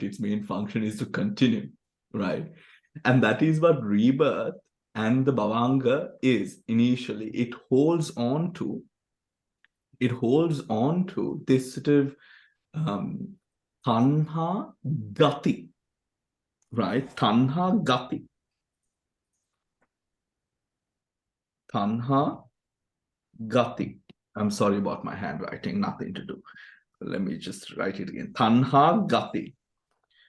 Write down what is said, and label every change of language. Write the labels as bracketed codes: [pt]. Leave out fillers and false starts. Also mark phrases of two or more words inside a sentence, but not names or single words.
[en] Its main function is to continue, right? And that is what rebirth and the Bhavanga is initially. It holds on to this sort of [pi] tanha gati, [en] right? [pi] Tanha gati. Tanha gati. [en] I'm sorry about my handwriting, nothing to do. Let me just write it again. [pi] Tanha gati.